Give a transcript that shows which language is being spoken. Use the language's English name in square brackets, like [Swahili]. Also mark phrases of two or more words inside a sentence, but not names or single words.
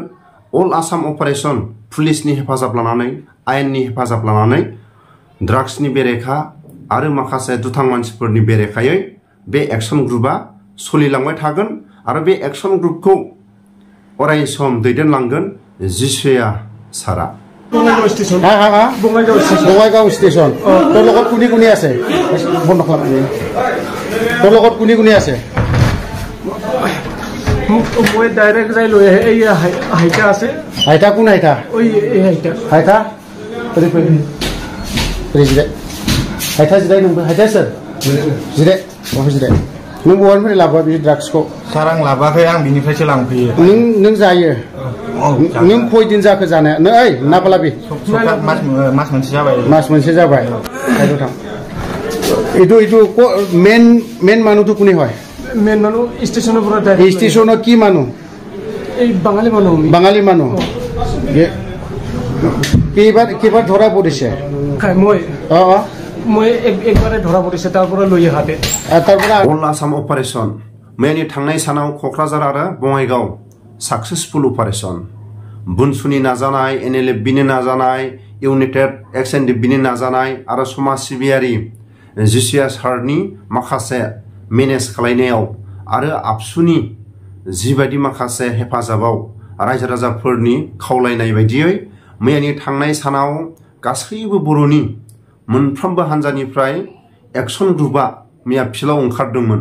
[Bodo] अल आसाम अपारेशन पुलिसनि हेफाजाब लानानै आयेननि हेफाजाब लानानै ड्राग्सनि बेरेखा आरो माखासे दुथां मानसिफोरनि बेरेखायै बे एक्शन ग्रुपआ सोलिलांबाय थागोन आरो बे एक्शन ग्रुपखौ अराय सम दैदेनलांगोन जिसुया सारा। [Assamese] बङाइगाव स्टेशन তোর লগত কোনি আছে? বন্ধ খালাম। তোর লগত কোনি আছে? মই ডাইরেক্ট যাই লৈ আহে এই হাইটা আছে। হাইটা কোন হাইটা? ওই এই হাইটা। হাইটা? [Bodo] প্রেসিডেন্ট हायथा जिराय नोंबो हायथा सोर जिराय बहाय जिराय नों बहानिफ्राय लाबोआ बे ड्राग्सखौ? सार आं लाबोआखै आं बिनिफ्रायसो लांफैयो। नों जायो? नों खय दिन जाखो जानाया? नों ओइ नाबालाबि मास मोनसे जाबाय। मास मोनसे जाबाय। हायथ' थां [Assamese] এইটো মেন মানুহটো কোনে হয়? মেন মানুহ ষ্টেচনৰ পৰা যায়। ষ্টেচনৰ কি মানুহ? এই বাঙালি মানুহ। বাঙালি মানুহ। কেইবাৰ ধৰা পৰিছে? মই মই একবাৰে ধৰা পৰিছে তাৰ পৰা লৈ আহাতে। [Bodo] अल आसाम अपारेशन मैयानि थांनाय सानाव क'क्राझार आरो बङाइगाव [English] successful operation [Bodo] बुनसुनि नाजानाय NLFBनि नाजानाय इउनाइटेड NDBनि नाजानाय आरो समाज सिबियारि जिसिया सारनि माखासे मेनेज खालायनायाव आरो आबसुनि जिबायदि माखासे हेफाजाबाव रायजो राजाफोरनि खावलायनाय बायदियै मैयानि थांनाय सानाव गासैबो बर'नि मोनफ्रोमबो हान्जानिफ्राय एक्शन ग्रुपआ मैया फिल्डआव ओंखारदोंमोन।